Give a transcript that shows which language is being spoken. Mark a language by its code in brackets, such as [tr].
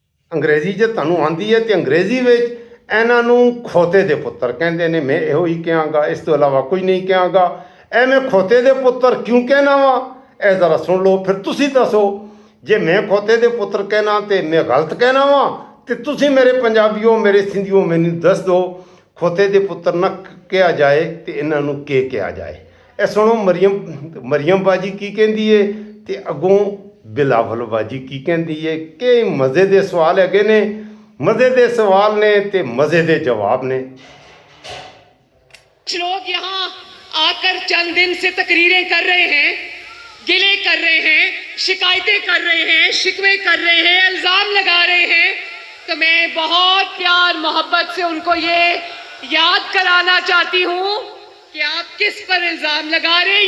[pa] انگریزی جے تانوں آندی ہے تو انگریزی وچ انہاں نوں کھوتے دے پتر کہندے نے. میں ਇਹੋ ਹੀ کہاں گا، اس تو علاوہ کوئی نہیں کہاں گا. اے میں کھوتے دے پتر کیوں کہنا وا، اے ذرا سن لو پھر تسی دسو. جے میں کھوتے دے پتر کہنا تے میں غلط کہنا وا تے تسی میرے پنجابیوں، میرے سندھیوں مینوں دس دو کھوتے دے پتر نہ کہا جائے تے انہاں نوں کے کہا جائے. اے سنو مریم باجی کی کہندی ہے تے اگوں بلاول باجی کی کہندی ہے. کہ مزے دے سوال ہے نے، مزے دے سوال نے تے مزے دے جواب نے. [ur] کچھ لوگ یہاں آ کر چند دن سے تقریریں کر رہے ہیں، گلے کر رہے ہیں، شکایتیں کر رہے ہیں، شکوے کر رہے ہیں، الزام لگا رہے ہیں. تو میں بہت پیار محبت سے ان کو یہ یاد کرانا چاہتی ہوں کہ آپ کس پر الزام لگا رہے ہیں.